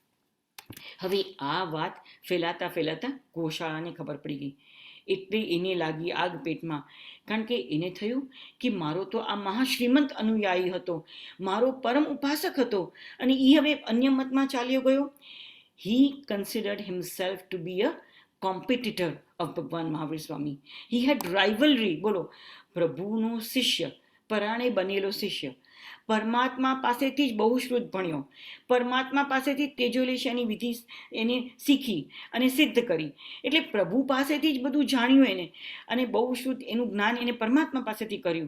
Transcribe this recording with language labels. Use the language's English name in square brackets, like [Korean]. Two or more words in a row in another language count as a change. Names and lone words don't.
[Gujarati] હવે આ વાત ફેલાતા ગોશાળાને ખબર પડી ગઈ. એટલે એને લાગી આગ પેટમાં, કારણ કે એને થયું કે મારો તો આ મહાશ્રીમંત અનુયાયી હતો, મારો પરમ ઉપાસક હતો અને એ હવે અન્ય મતમાં ચાલ્યો ગયો. [English] He considered himself to be a competitor of ભગવાન મહાવીર સ્વામી. He had rivalry. [Gujarati] બોલો, પ્રભુનો શિષ્ય, પરાણે બનેલો શિષ્ય, પરમાત્મા પાસેથી જ બહુ શ્રુત ભણ્યો, પરમાત્મા પાસેથી તેજોલેશની વિધિ એને શીખી અને સિદ્ધ કરી, એટલે પ્રભુ પાસેથી જ બધું જાણ્યું એને અને બહુ શ્રુત એનું જ્ઞાન એને પરમાત્મા પાસેથી કર્યું.